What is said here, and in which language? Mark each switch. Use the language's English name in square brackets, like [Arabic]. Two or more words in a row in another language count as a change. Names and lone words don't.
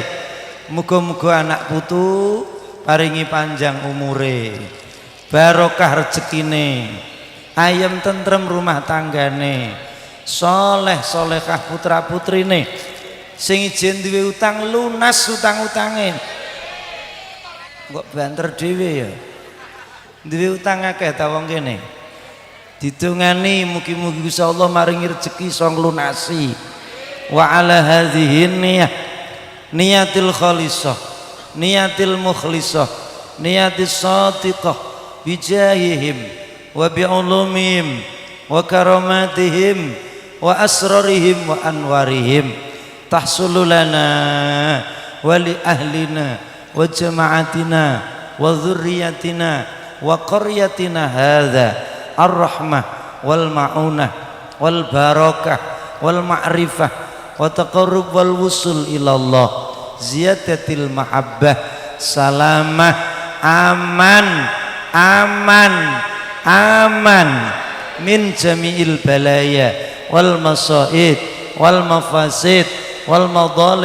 [Javanese] Muga-muga anak putu paringi panjang umure, barokah rezekine, ayem tentrem rumah tanggane, soleh solehah putra putrine, sing ijen duwe utang lunas utang-utange. Kok banter dhewe ya, duwe utang akeh ta wong kene. Didongani mugi-mugi Gusti Allah maringi rezeki iso nglunasi. [Arabic] وعلى هذه النية، نية الخالصة، نية المخلصة، نية الصادقة بجاههم وبعلومهم وكراماتهم وأسرارهم وأنوارهم تحصل لنا ولأهلنا و جماعتنا وذرياتنا وقريتنا هذا الرحمة والمعونة والبركة والمعرفة وتقرب والوصول إلى الله زيادة المحبة سلامة أمان أمان أمان من جميع البلايا والمصائد والمفاسد والمظالم